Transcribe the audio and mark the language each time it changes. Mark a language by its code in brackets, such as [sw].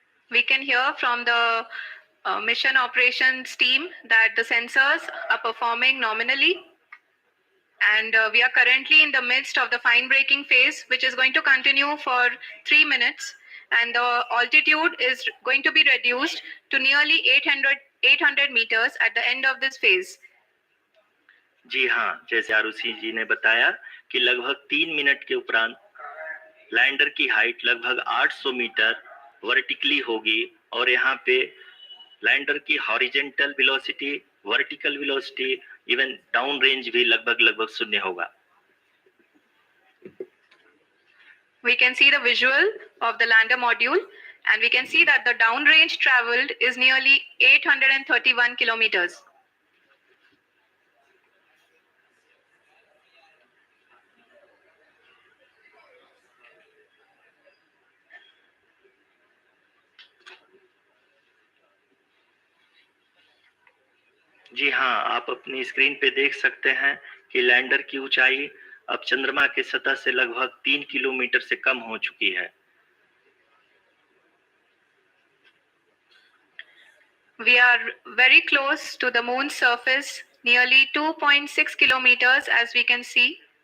[en] We can hear from the mission operations team that the sensors are performing nominally, and we are currently in the midst of the fine braking phase, which is going to continue for 3 minutes. and the altitude is going to be reduced to nearly 800 meters at the end of this phase. [hi] जी हाँ, जैसे आरुषि जी ने बताया कि लगभग 3 minute के उपरांत lander की height लगभग 800 मीटर वर्टिकली होगी और यहाँ पे लैंडर की horizontal velocity, vertical velocity, even down range भी लगभग शून्य होगा। [en] We can see the visual of the lander module, and we can see that the downrange traveled is nearly 831 kilometers. [hi] जी हाँ, आप अपनी स्क्रीन पे देख सकते हैं कि लैंडर की ऊंचाई अब चंद्रमा के सतह से लगभग 3 किलोमीटर से कम हो चुकी है। [en] We are very close to the moon's surface, nearly 2.6 kilometers, as we can see.